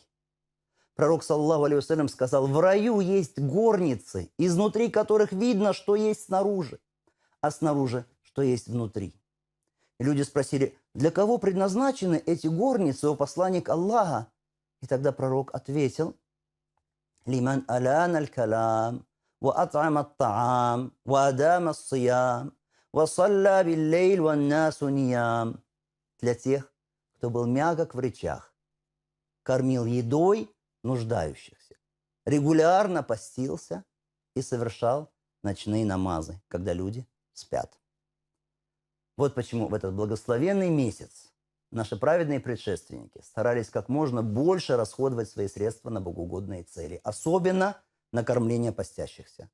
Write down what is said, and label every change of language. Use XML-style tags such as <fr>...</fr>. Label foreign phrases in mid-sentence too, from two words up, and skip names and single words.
<ru>Пророк,</ru> <ar>صلى الله عليه وسلم,</ar> <ru>сказал: в раю есть горницы, изнутри которых видно, что есть снаружи, а снаружи, что есть внутри. И люди спросили: для кого предназначены эти горницы, о посланник Аллаха? И тогда пророк ответил:</ru> <ar>لمن ألان الكلام وأطعم الطعام وأدام الصيام وصلى بالليل والناس نيام.</ar> <ru>Для тех, кто был мягок в речах, кормил едой нуждающихся, регулярно постился и совершал ночные намазы, когда люди спят. Вот почему в этот благословенный месяц наши праведные предшественники старались как можно больше расходовать свои средства на богоугодные цели, особенно на кормление постящихся.</ru>